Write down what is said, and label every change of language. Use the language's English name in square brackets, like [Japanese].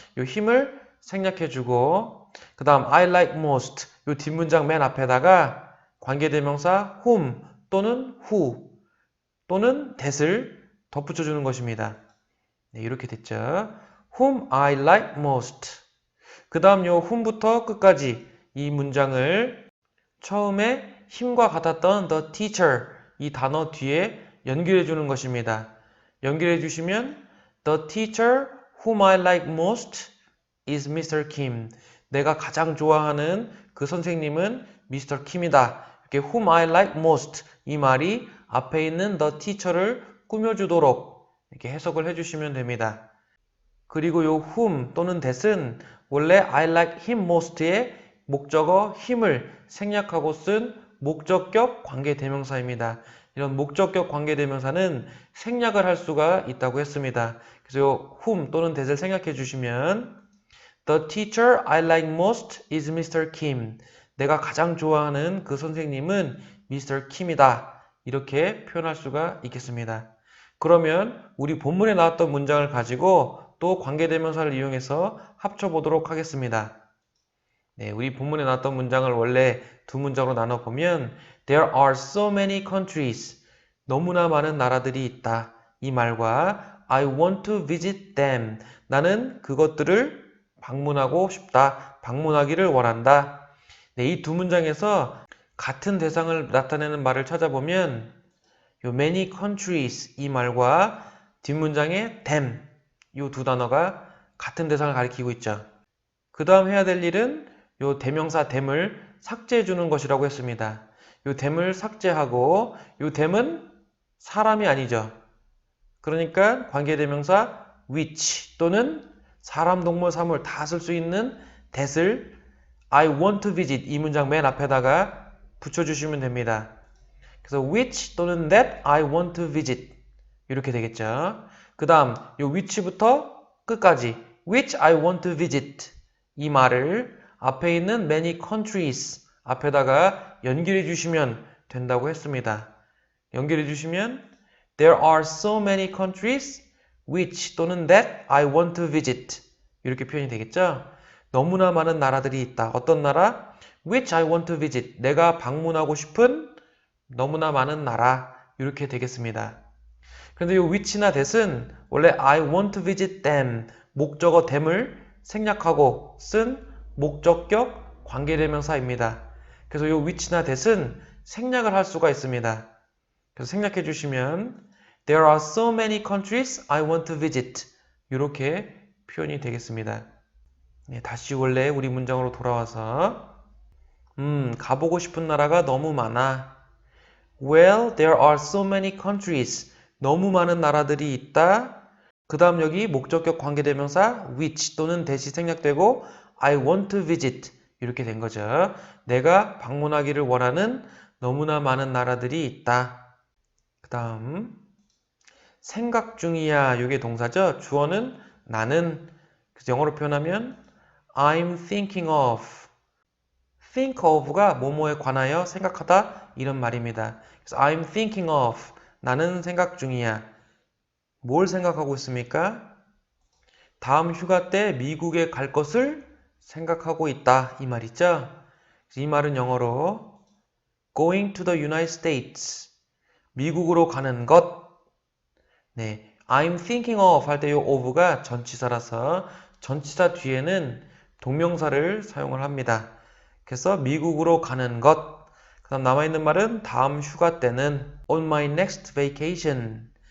[Korean] 이 힘을 생략해주고 그 다음 [English] I like most [Korean] 이 뒷문장 맨 앞에다가 관계대명사 whom 또는 who 또는 that을 덧붙여주는 것입니다. 네, 이렇게 됐죠. [English] whom I like most [Korean] 그 다음 요 whom부터 끝까지 이 문장을 처음에 힘과 같았던 the teacher 이 단어 뒤에 연결해 주는 것입니다. 연결해 주시면 [English] The teacher whom I like most is Mr. Kim. [Korean] 내가 가장 좋아하는 그 선생님은 Mr. Kim이다. 이렇게 [English] whom I like most [Korean] 이 말이 앞에 있는 the teacher를 꾸며주도록 이렇게 해석을 해주시면 됩니다. 그리고 요 whom 또는 that은 원래 [English] I like him most [Korean] 의 목적어 him을 생략하고 쓴 목적격 관계대명사입니다. 이런 목적격 관계대명사는 생략을 할 수가 있다고 했습니다. [English] 그래서 요 whom 또는 that을 [Korean] 생략해 주시면 [English] The teacher I like most is Mr. Kim. [Korean] 내가 가장 좋아하는 그 선생님은 Mr. Kim이다. 이렇게 표현할 수가 있겠습니다. 그러면 우리 본문에 나왔던 문장을 가지고 또 관계대명사를 이용해서 합쳐보도록 하겠습니다. 네, 우리 본문에 나왔던 문장을 원래 두 문장으로 나눠보면 [English] There are so many countries. [Korean] 너무나 많은 나라들이 있다. 이 말과 [English] I want to visit them. [Korean] 나는 그것들을 방문하고 싶다. 방문하기를 원한다. 네, 이 두 문장에서 같은 대상을 나타내는 말을 찾아보면 요 [English] many countries [Korean] 이 말과 뒷문장의 them 이 두 단어가 같은 대상을 가리키고 있죠. 그 다음 해야 될 일은 요 대명사 them을 삭제해 주는 것이라고 했습니다. 요 them을 삭제하고 요 them은 사람이 아니죠. 그러니까 관계대명사 which 또는 사람, 동물, 사물 다 쓸 수 있는 that을 [English] I want to visit [Korean] 이 문장 맨 앞에다가 붙여주시면 됩니다. [English] 그래서 which 또는 that I want to visit [Korean] 이렇게 되겠죠. 그 다음 요 which부터 끝까지 [English] which I want to visit [Korean] 이 말을 앞에 있는 many countries 앞에다가 연결해 주시면 된다고 했습니다. 연결해 주시면 [English] There are so many countries which 또는 that I want to visit [Korean] 이렇게 표현이 되겠죠. 너무나 많은 나라들이 있다. 어떤 나라? [English] Which I want to visit [Korean] 내가 방문하고 싶은 너무나 많은 나라 이렇게 되겠습니다. 그런데 이 which나 that은 원래 [English] I want to visit them [Korean] 목적어 them을 생략하고 쓴 목적격 관계대명사입니다. 그래서 이 which나 that은 생략을 할 수가 있습니다. 그래서 생략해 주시면 [English] There are so many countries I want to visit [Korean] 이렇게 표현이 되겠습니다. 네, 다시 원래 우리 문장으로 돌아와서 가보고 싶은 나라가 너무 많아. [English] Well, there are so many countries. [Korean] 너무 많은 나라들이 있다. 그 다음 여기 목적격 관계대명사 which 또는 that이 생략되고 [English] I want to visit [Korean] 이렇게 된 거죠. 내가 방문하기를 원하는 너무나 많은 나라들이 있다. 그 다음 생각 중이야. 이게 동사죠. 주어는 나는. 그래서 영어로 표현하면 [English] I'm thinking of. [Korean] think of가 뭐뭐에 관하여 생각하다 이런 말입니다. 그래서 [English] I'm thinking of. [Korean] 나는 생각 중이야. 뭘 생각하고 있습니까? 다음 휴가 때 미국에 갈 것을 생각하고 있다. 이 말 있죠? 이 말은 영어로 [English] going to the United States. [Korean] 미국으로 가는 것. 네, [English] I'm thinking of [Korean] 할 때 이 of가 전치사라서 전치사 뒤에는 동명사를 사용을 합니다. 그래서 미국으로 가는 것. 그 다음 남아있는 말은 다음 휴가 때는 [English] on my next vacation.